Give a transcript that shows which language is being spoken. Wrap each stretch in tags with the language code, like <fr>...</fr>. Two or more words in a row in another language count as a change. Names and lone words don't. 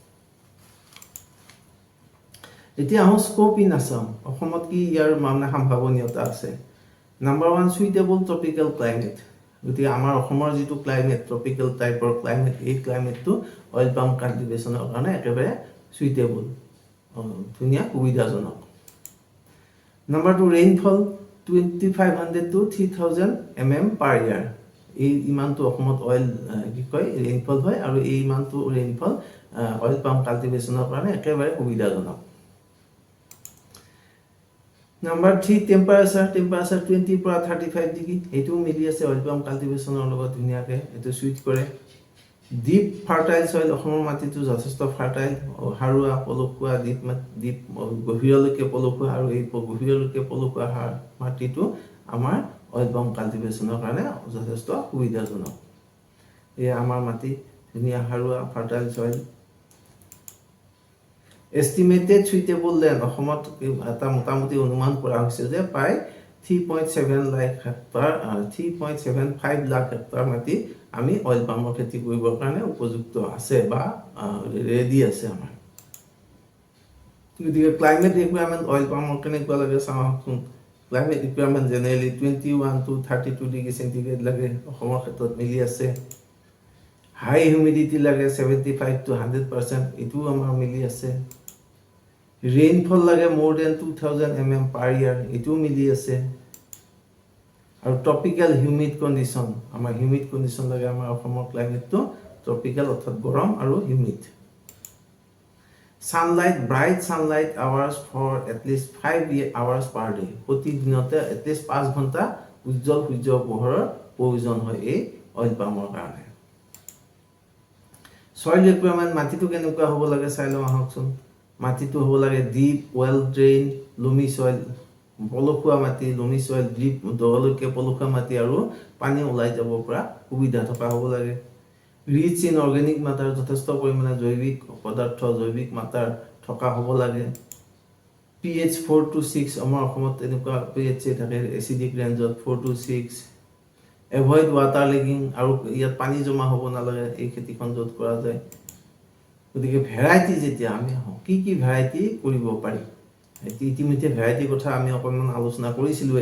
<as>এতিয়া আহো</as> <en>scope in Assam</en> <as>অসমত কি ইয়াৰ মানে সম্ভাৱনীয়তা আছে</as> <en>number 1 suitable tropical</en> <as>ক্লাইমেট গতিকে আমাৰ অসমৰ যেটো ক্লাইমেট ট্ৰপিক্যাল টাইপৰ ক্লাইমেট এই ক্লাইমেটটো</as> <en>oil palm</en> <as>কাল্টিভেশনৰ কাৰণে একেবাৰে সুইটেবল ধুনিয়া সুবিধাজনক</as> <en>number 2 rainfall 2500 to 3000 mm per year</en> <as>এই ইমানটো অসমত</as> <en>oil কি কয় rainfall</en> <as>হয় আৰু এই ইমানটো</as> <en>rainfall oil palm</en> <as>কাল্টিভেশনৰ কাৰণে একেবাৰে সুবিধাজনক</as> <en>number 3 temperature 20</en> <as>পৰা 35 ডিগ্ৰী এটো মিলি আছে</as> <en>oil palm</en> <as>কাল্টিভেশনৰ লগত ধুনিয়াকে এটো সুইট কৰে</as> <en>deep fertile soil</en> <as>অসমৰ মাটিটো যথেষ্ট ফাৰ্টাইল হাৰুৱা পলসুৱা ডিপ গভীৰলৈকে পলসুৱা আৰু এই গভীৰলৈকে পলসুৱা মাটিটো আমাৰ</as> <en>oil palm</en> <as>কাল্টিভেশনৰ কাৰণে যথেষ্ট সুবিধাজনক এই আমাৰ মাটি ধুনিয়া</as> <en>হাৰুৱা fertile soil estimated suitable land</en> <as>অসমত এটা মোটামুটি অনুমান কৰা হৈছে যে প্ৰায় 3.7 লাখ হেক্টৰ 3.75 লাখ হেক্টৰ মাটি আমি অইল পামৰ খেতি কৰিবৰ কাৰণে উপযুক্ত আছে বা ৰেডি আছে আমাৰ গতিকে</as> <en>climate requirement</en> <as>অইল পামৰ কেনেকুৱা লাগে চাওকচোন</as> <en>climate requirement generally 21 to 32 degree centigrade</en> <as>লাগে অসমৰ ক্ষেত্ৰত মিলি আছে</as> <en>high humidity</en> <as>লাগে</as> <en>75 to 100%</en> <as>এটো আমাৰ মিলি আছে ৰেইনফল লাগে</as> <en>more than 2000 mm per year</en> <as>এটো মিলি আছে আৰু</as> <en>tropical humid condition</en> <as>আমাৰ</as> <en>humid condition</en> <as>লাগে আমাৰ অসমৰ ক্লাইমেটটো ট্ৰপিক্যাল অৰ্থাৎ গৰম আৰু হিউমিড</as> <en>sunlight bright sunlight hours for at least 5 hours per day</en> <as>প্ৰতিদিনতে</as> <en>at least</en> <as>5 ঘণ্টা উজ্জ্বল সূৰ্য পোহৰৰ প্ৰয়োজন হয় এই অইল পামৰ কাৰণে</as> <en>soil requirement</en> <as>মাটিটো কেনেকুৱা হ'ব লাগে চাই লওঁ আহকচোন মাটিটো হ'ব লাগে</as> <en>deep well drained loamy soil</en> <as>পলসুৱা মাটি</as> <en>loamy soil deep</en> <as>দলৈকে পলসুৱা মাটি আৰু পানী ওলাই যাব পৰা সুবিধা থকা হ'ব লাগে</as> <en>rich in organic matter</en> <as>যথেষ্ট পৰিমাণে জৈৱিক পদাৰ্থ জৈৱিক মাত্ৰা থকা হ'ব লাগে</as> <en>pH 4 to 6</en> <as>আমাৰ অসমত এনেকুৱা pH থাকে এচিডিক ৰেঞ্জত</as> <en>4 to 6 avoid water logging</en> <as>আৰু ইয়াত পানী জমা হ'ব নালাগে এই খেতিখন য'ত কৰা যায় গতিকে ভেৰাইটি যেতিয়া আমি কি কি ভেৰাইটি কৰিব পাৰি ইতিমধ্যে ভেৰাইটি কথা আমি অকণমান আলোচনা কৰিছিলোৱে</as>